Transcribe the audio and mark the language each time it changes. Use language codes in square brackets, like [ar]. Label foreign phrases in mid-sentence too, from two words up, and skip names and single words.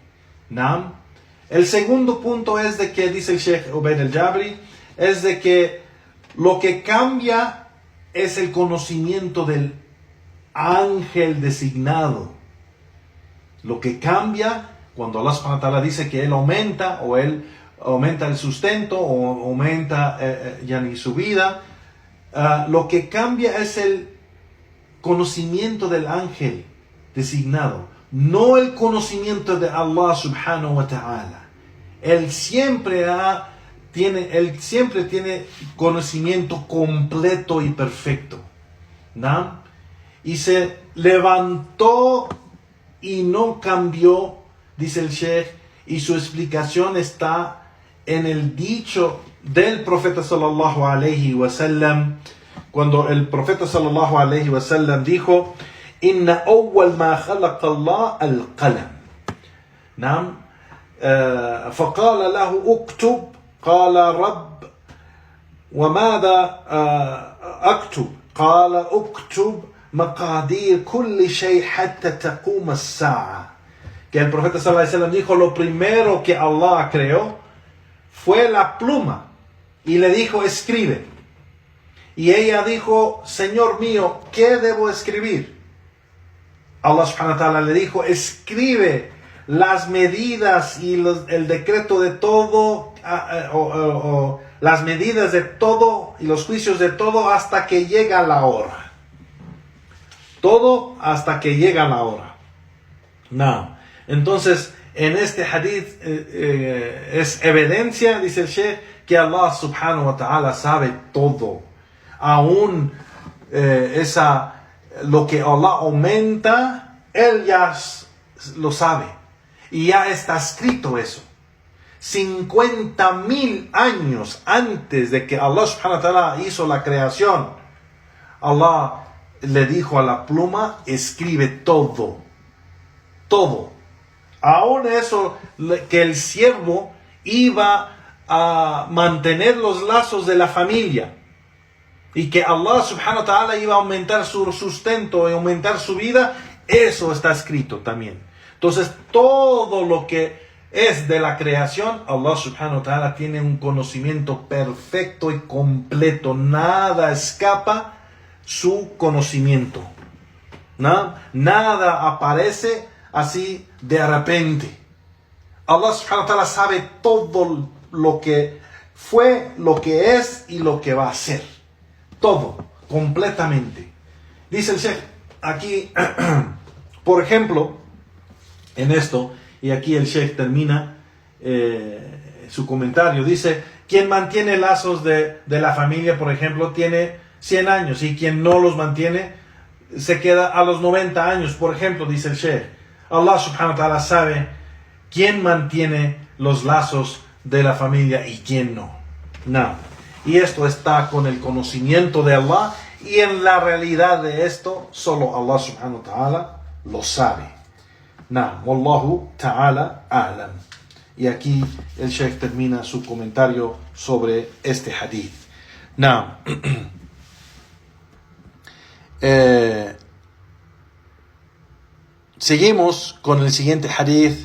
[es] ¿No? El segundo punto es de que, dice el Sheikh Ubaid al-Jabri, es de que lo que cambia es el conocimiento del ángel designado. Lo que cambia cuando [ar] الله سبحانه وتعالى [es] dice que Él aumenta, o Él aumenta el sustento, o aumenta su vida, lo que cambia es el conocimiento del ángel designado, no el conocimiento de [ar] الله سبحانه وتعالى. [es] Él siempre tiene conocimiento completo y perfecto, ¿no? Y se levantó y no cambió, dice el Sheikh, y su explicación está en el dicho del profeta [ar] صلى الله عليه وسلم, [es] cuando el profeta [ar] صلى الله عليه وسلم dijo: إن أول ما خلق الله القلم. [es] Naam. [ar] فقال له اكتب قال رب وماذا اكتب قال اكتب مقادير كل شيء حتى تقوم الساعة. [es] Que el profeta [ar] صلى الله عليه وسلم [es] dijo: lo primero que Allah creó fue la pluma, y le dijo: escribe. Y ella dijo: Señor mío, ¿qué debo escribir? [ar] الله سبحانه وتعالى [es] le dijo: escribe las medidas y el decreto de todo, las medidas de todo y los juicios de todo hasta que llega la hora. Todo hasta que llega la hora. No. Entonces, en este hadith es evidencia, dice el Sheikh, que [ar] الله سبحانه وتعالى [es] sabe todo. Aún lo que Allah aumenta, Él ya lo sabe. Y ya está escrito eso. 50,000 años antes de que [ar] الله سبحانه وتعالى [es] hizo la creación, Allah le dijo a la pluma: escribe todo. Todo. Aún eso, que el siervo iba a mantener los lazos de la familia, y que [ar] الله سبحانه وتعالى [es] iba a aumentar su sustento y aumentar su vida, eso está escrito también. Entonces, todo lo que es de la creación, [ar] الله سبحانه وتعالى [es] tiene un conocimiento perfecto y completo. Nada escapa su conocimiento. ¿No? Nada aparece así de repente. [ar] الله سبحانه وتعالى [es] sabe todo lo que fue, lo que es y lo que va a ser. Todo, completamente. Dice el Sheikh aquí, por ejemplo, en esto, y aquí el Sheikh termina su comentario, dice: quien mantiene lazos de la familia, por ejemplo, tiene 100 años, y quien no los mantiene se queda a los 90 años, por ejemplo, dice el Sheikh. [ar] الله سبحانه وتعالى [es] sabe quién mantiene los lazos de la familia y quién no. No. Y esto está con el conocimiento de Allah, y en la realidad de esto solo [ar] الله سبحانه وتعالى [es] lo sabe. [ar] نعم، والله تعالى أعلم. [es] Y aquí el Sheikh termina su comentario sobre este hadith. Naam. Seguimos con el siguiente hadith.